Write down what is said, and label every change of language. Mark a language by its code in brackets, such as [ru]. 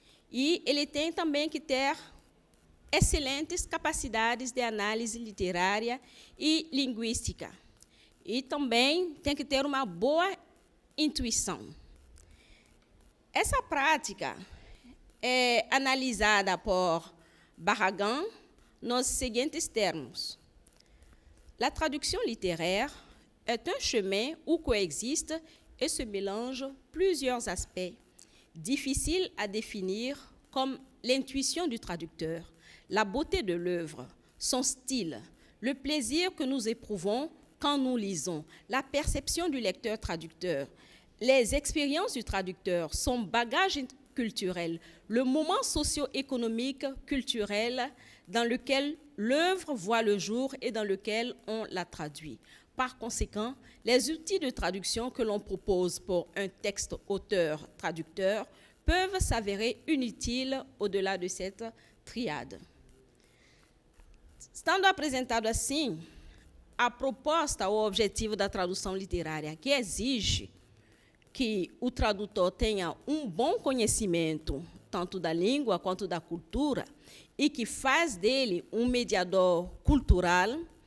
[pt] E ele tem também que ter excelentes capacidades de análise literária e linguística. E também tem que ter uma boa intuição. Essa prática é analisada por Barragan nos seguintes termos. [fr] La traduction littéraire est un chemin où coexistent et se mélangent plusieurs aspects, difficiles à définir comme l'intuition du traducteur, la beauté de l'œuvre, son style, le plaisir que nous éprouvons quand nous lisons, la perception du lecteur-traducteur, les expériences du traducteur, son bagage culturel, le moment socio-économique, culturel dans lequel l'œuvre voit le jour et dans lequel on la traduit. Par conséquent, les outils de traduction que l'on propose pour un texte auteur-traducteur peuvent s'avérer inutiles au-delà de cette triade. [pt] Estando apresentado assim, a proposta ou objetivo da tradução literária, que exige que o tradutor tenha um bom conhecimento, tanto da língua quanto da cultura, e que faz dele um mediador cultural,